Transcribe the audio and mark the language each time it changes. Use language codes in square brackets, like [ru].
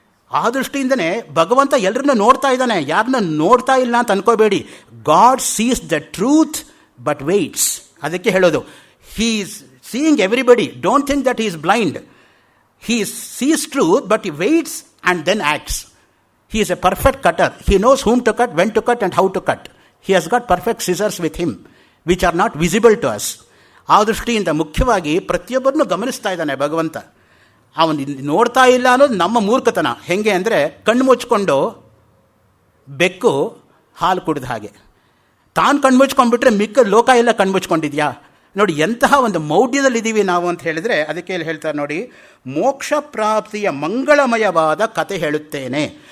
[kn] ಆ ದೃಷ್ಟಿಯಿಂದನೇ ಭಗವಂತ ಎಲ್ಲರನ್ನೂ ನೋಡ್ತಾ ಇದ್ದಾನೆ, ಯಾರನ್ನ ನೋಡ್ತಾ ಇಲ್ಲ ಅಂತ ಅನ್ಕೋಬೇಡಿ. [en] God sees the truth but waits. [kn] ಅದಕ್ಕೆ ಹೇಳೋದು, [en] He is seeing everybody. Don't think that he is blind. He sees truth but he waits and then acts. He is a perfect cutter. He knows whom to cut, when to cut and how to cut. He has got perfect scissors with him which are not visible to us. [kn] ಆ ದೃಷ್ಟಿಯಿಂದ ಮುಖ್ಯವಾಗಿ ಪ್ರತಿಯೊಬ್ಬರನ್ನು ಗಮನಿಸ್ತಾ ಇದ್ದಾನೆ ಭಗವಂತ. ಅವನು ನೋಡ್ತಾ ಇಲ್ಲ ಅನ್ನೋದು ನಮ್ಮ ಮೂರ್ಖತನ. ಹೆಂಗೆ ಅಂದರೆ, ಕಣ್ಣು ಮುಚ್ಕೊಂಡು ಬೆಕ್ಕು ಹಾಲು ಕುಡಿದ ಹಾಗೆ. ತಾನು ಕಣ್ಣು ಮುಚ್ಕೊಂಡ್ಬಿಟ್ರೆ ಮಿಕ್ಕ ಲೋಕ ಎಲ್ಲ ಕಣ್ಣು ಮುಚ್ಕೊಂಡಿದ್ಯಾ? ನೋಡಿ ಎಂತಹ ಒಂದು ಮೌಢ್ಯದಲ್ಲಿದ್ದೀವಿ ನಾವು ಅಂತ ಹೇಳಿದರೆ, ಅದಕ್ಕೆ ಹೇಳ್ತಾರೆ ನೋಡಿ, ಮೋಕ್ಷ ಪ್ರಾಪ್ತಿಯ ಮಂಗಳಮಯವಾದ ಕತೆ ಹೇಳುತ್ತೇನೆ.